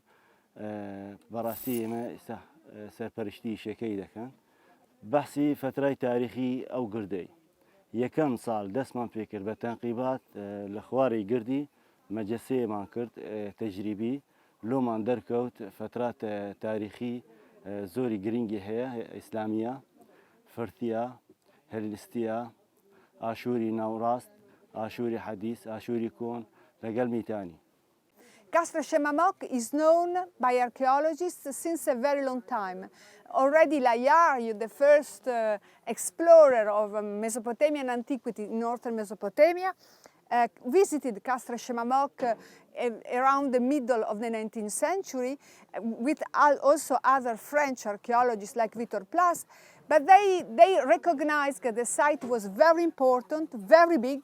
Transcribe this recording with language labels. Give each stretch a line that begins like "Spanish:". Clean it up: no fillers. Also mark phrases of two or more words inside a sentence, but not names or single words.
Central Kurdish: بەڕاستی ئێمە ئێستا سەرپەرشتی شەکەی دەکەن بەحسی فترای تاریخی ئەو گردەی یەکەم ساڵ دەستمان پێکرد بە تەنقیبات لە خواری گردی مەجەسەیەمان کرد تەجریبی لۆمان دەرکەوت فترات تاریخی زۆری گرنگی هەیە ئیسلامیە فرتیە هەلستیە ئاشووری ناوڕاست ئاشووری حەدیث ئاشووری کۆن لەگەڵ میتانی.
English: Castra Shemamok is known by archaeologists since a very long time. Already Layar, the first explorer of Mesopotamian antiquity in northern Mesopotamia, visited Castra Shemamok around the middle of the 19th century with also other French archaeologists like Victor Plas, but they recognized that the site was very important, very big.